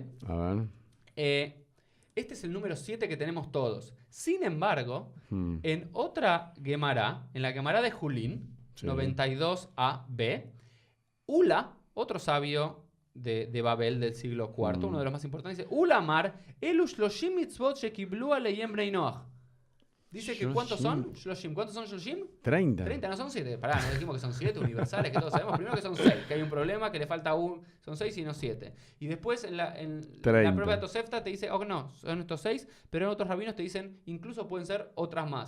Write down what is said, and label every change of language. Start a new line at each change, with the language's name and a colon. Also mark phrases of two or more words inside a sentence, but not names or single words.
Spanish: a ver. Este es el número 7 que tenemos todos. Sin embargo, Hmm. en otra Gemara, en la Gemara de Julín, Sí. 92a-b, Ula, otro sabio de Babel del siglo IV, uno de los más importantes, dice,
Hebrew: עולא אמר אלו שלושים מצוות שקיבלו עליהם בני נח.
Spanish: Dice que ¿cuántos son? Shloshim. ¿Cuántos son Shloshim? 30. 30, no son 7. Pará, no dijimos que son 7 universales, que todos sabemos. Primero que son 6, que hay un problema, que le falta un. Son 6 y no 7. Y después en la 30. prueba de Tosefta te dice, oh no, son estos 6, pero en otros rabinos te dicen, incluso pueden ser otras más.